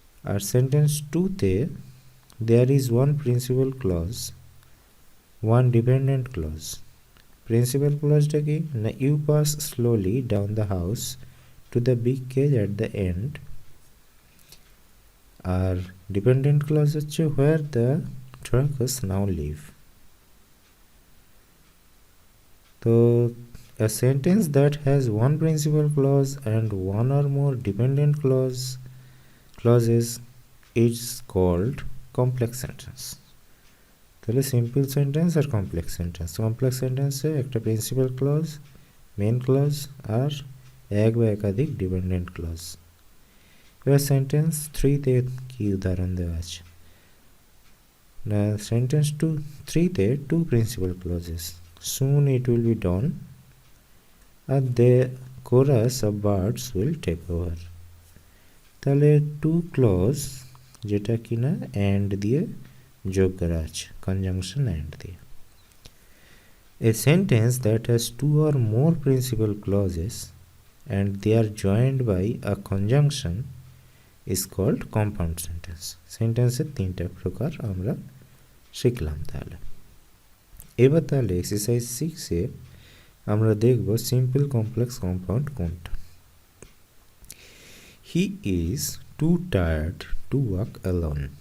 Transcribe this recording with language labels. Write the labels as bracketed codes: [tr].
[en] আর সেন্টেন্স 2তে there is one principal clause, one dependent clause. [bn] Principal ক্লজটা কি না, [en] You pass slowly down the house to the big cage at the end. [bn] আর dependent clause হচ্ছে [en] Where the trucks now live. তো a sentence that has one principal clause and one or more dependent clauses is called complex sentence. [bn] তাহলে simple sentence আর complex sentence. Complex সেন্টেন্সে একটা principal clause, main clause আর এক বা একাধিক dependent clause. এবার sentence 3তে কি উদাহরণ দেওয়া আছে না, [en] Sentence 3তে two principal clauses, soon it will be dawn আর the chorus of birds will take over. [bn] তাহলে টু ক্লজ যেটা কিনা অ্যান্ড দিয়ে যোগ করা আছে কনজাংশন অ্যান্ড দিয়ে। [en] A sentence that has two or more principal clauses and they are joined by a conjunction is called compound sentence. [bn] সেন্টেন্সের তিনটা প্রকার আমরা শিখলাম। তাহলে এবার তাহলে এক্সারসাইজ 6-এ আমরা দেখব সিম্পল কমপ্লেক্স কম্পাউন্ড কোনটা। [en] He is too tired to walk alone.